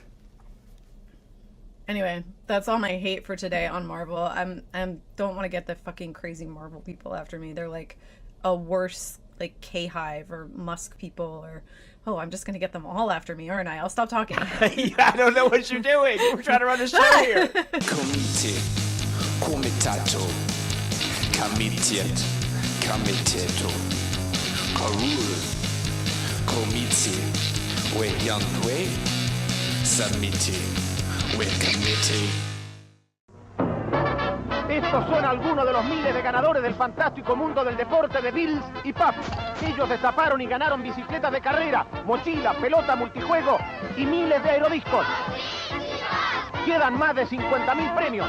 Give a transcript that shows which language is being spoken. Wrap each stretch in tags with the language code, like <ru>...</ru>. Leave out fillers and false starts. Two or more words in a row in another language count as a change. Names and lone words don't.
<en>Anyway, that's all my hate for today on Marvel. I don't want to get the fucking crazy Marvel people after me. They're like a worse like K-Hive or Musk people or I'm just gonna get them all after me, aren't I? I'll stop talking. I don't know what you're doing. We're trying to run a show here. Comite, comitato, comitiet, comiteto, carul, comiti, we yantwe, submiti, we committee.</en> <es>Estos son algunos de los miles de ganadores del fantástico mundo del deporte de Bills y Puff. Ellos destaparon y ganaron bicicletas de carrera, mochila, pelota, multijuego y miles de aerodiscos. Quedan más de 50.000 premios.</es>